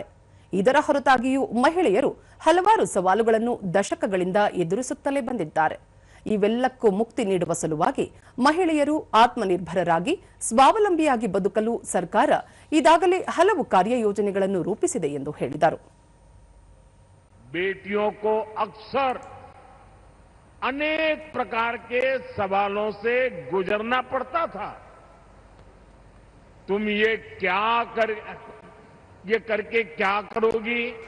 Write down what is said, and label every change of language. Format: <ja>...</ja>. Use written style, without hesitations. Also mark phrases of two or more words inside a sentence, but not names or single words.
<kn>ಇದರ ಹೊರತಾಗಿಯೂ ಮಹಿಳೆಯರು ಹಲವಾರು ಸವಾಲುಗಳನ್ನು ದಶಕಗಳಿಂದ ಎದುರಿಸುತ್ತಲೇ ಬಂದಿದ್ದಾರೆ. ಇವೆಲ್ಲಕ್ಕೂ ಮುಕ್ತಿ ನೀಡುವ ಸಲುವಾಗಿ ಮಹಿಳೆಯರು ಆತ್ಮನಿರ್ಭರರಾಗಿ ಸ್ವಾವಲಂಬಿಯಾಗಿ ಬದುಕಲು ಸರ್ಕಾರ ಈಗಾಗಲೇ ಹಲವು ಕಾರ್ಯಯೋಜನೆಗಳನ್ನು ರೂಪಿಸಿದೆ ಎಂದು ಹೇಳಿದರು.</kn> <hi>बेटियों को अक्सर अनेक प्रकार के सवालों से गुजरना पड़ता था. तुम ये करके क्या करोगी?</hi>